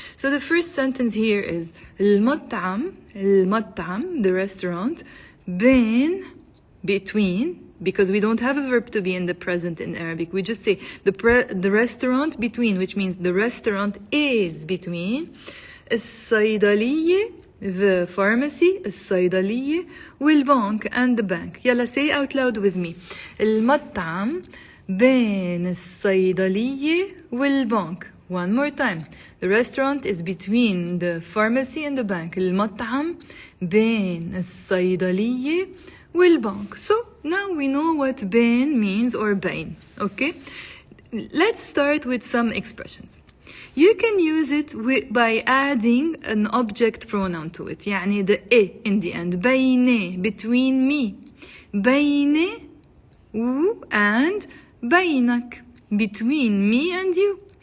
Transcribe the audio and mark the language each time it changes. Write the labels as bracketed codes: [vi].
[en] So the first sentence here is المطعم, the restaurant, bayn, between, because we don't have a verb to be in the present in Arabic. We just say the restaurant between, which means the restaurant is between [ar] الصيدلية, [en] the pharmacy, الصيدلية, [ar] والبنك, [en] and the bank. Yalla, say out loud with me. [ar] المطعم بين الصيدلية والبنك. [en] One more time. The restaurant is between the pharmacy and the bank. [ar] المطعم بين الصيدلية والبنك. [en] So now we know what bayn means or bayn. Okay? Let's start with some expressions. You can use it by adding an object pronoun to it. [ar] يعني [en] the e in the end. [ar] بيني, [en] between me. [ar] بيني [en] and [ar] بينك, [en] between me and you.